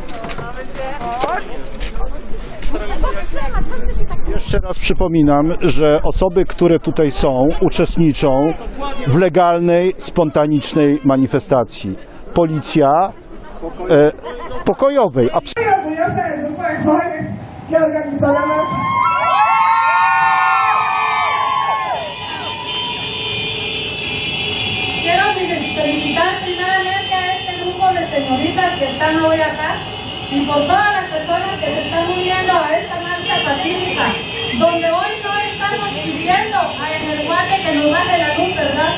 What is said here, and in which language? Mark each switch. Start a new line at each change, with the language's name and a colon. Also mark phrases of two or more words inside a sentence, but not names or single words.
Polish: Jeszcze raz przypominam, że osoby, które tutaj są, uczestniczą w legalnej, spontanicznej manifestacji. Policja pokojowej.
Spanish: Quiero felicitar primeramente a este grupo de señoritas que están hoy acá y por todas las personas que se están uniendo a esta marcha pacífica, donde hoy no estamos pidiendo en el guate que nos baje la luz, ¿verdad?